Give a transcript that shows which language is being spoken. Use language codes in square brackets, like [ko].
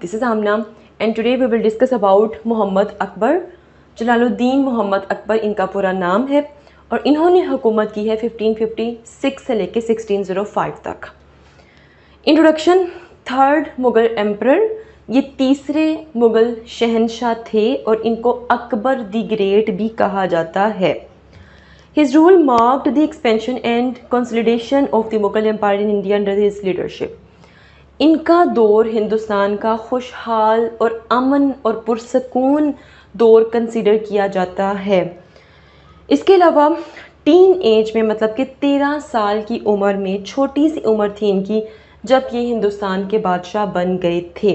[en] This is Amna and today we will discuss about Mohammad Akbar. [hi] Jalaluddin Mohammad Akbar इनका पूरा नाम है और इन्होंने हुकूमत की है 1556 से लेके 1605 तक। इंट्रोडक्शन। [en] third Mughal emperor, [hi] ये तीसरे मुग़ल शहनशाह थे और इनको अकबर द ग्रेट भी कहा जाता है। [en] His rule marked the expansion and consolidation of the Mughal Empire in India under his leadership. [hi] इनका दौर हिंदुस्तान का खुशहाल और अमन और पुरसकून दौर कंसिडर किया जाता है। इसके अलावा टीन एज में मतलब कि 13 साल की उम्र में, छोटी सी उम्र थी इनकी जब ये हिंदुस्तान के बादशाह बन गए थे।